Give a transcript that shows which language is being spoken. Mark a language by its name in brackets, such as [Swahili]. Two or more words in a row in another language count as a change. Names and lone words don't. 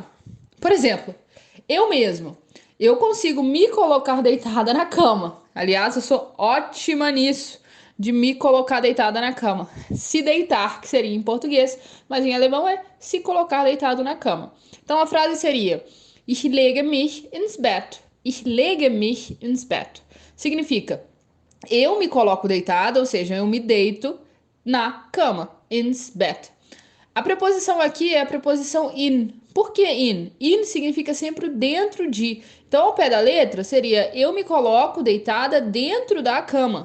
[Portuguese] Por exemplo, eu mesmo. Eu consigo me colocar deitada na cama. Aliás, eu sou ótima nisso, de me colocar deitada na cama. Se deitar, que seria em português, mas em alemão é se colocar deitado na cama. Então, a frase seria: [German] Ich lege mich ins Bett. Ich lege mich ins Bett. [Portuguese] Significa eu me coloco deitada, ou seja, eu me deito na cama, [German] ins Bett. [Portuguese] A preposição aqui é a preposição in. Por que in? In significa sempre dentro de. Então, ao pé da letra, seria eu me coloco deitada dentro da cama.